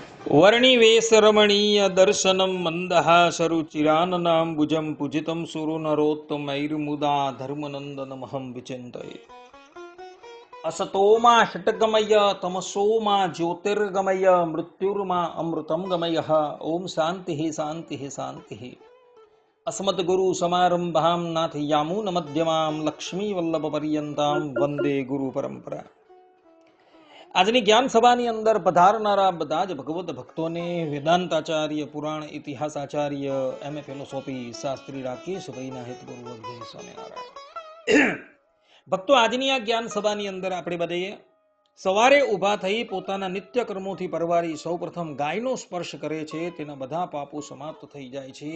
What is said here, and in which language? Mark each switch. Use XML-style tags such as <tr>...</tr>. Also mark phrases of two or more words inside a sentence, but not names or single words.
<sa>वर्णिवेशरमणीय दर्शनम मंदहासरुचिराननांबुजं पूजितं सुरनरोत्तमैर्मुदा धर्मनंदनमहं विचिन्तये. असतोमा षट्गमय तमसोमा ज्योतिर्गमय मृत्युर्मा अमृतं गमय. ओम शांति शांति शांति. अस्मद्गुरु समारंभां नाथयामुन मध्यमां लक्ष्मी वल्लभ पर्यंतां वंदे गुरु परंपरा.</sa> <gu>આજની જ્ઞાન સભાની અંદર પધારનારા બધા જ ભગવત ભક્તોને વેદાંતાચાર્ય, પુરાણ ઇતિહાસાચાર્ય,</gu> <en>MA philosophy</en> <gu>શાસ્ત્રી રાકેશભાઈના હેતપૂર્વક જય સ્વામિનારાયણ. ભક્તો, આજની આ જ્ઞાન સભાની અંદર આપણે બધાએ સવારે ઊભા થઈ પોતાના નિત્ય કર્મોથી પરવારી સૌપ્રથમ ગાયનો સ્પર્શ કરે છે, તેના બધા પાપો સમાપ્ત થઈ જાય છે.</gu>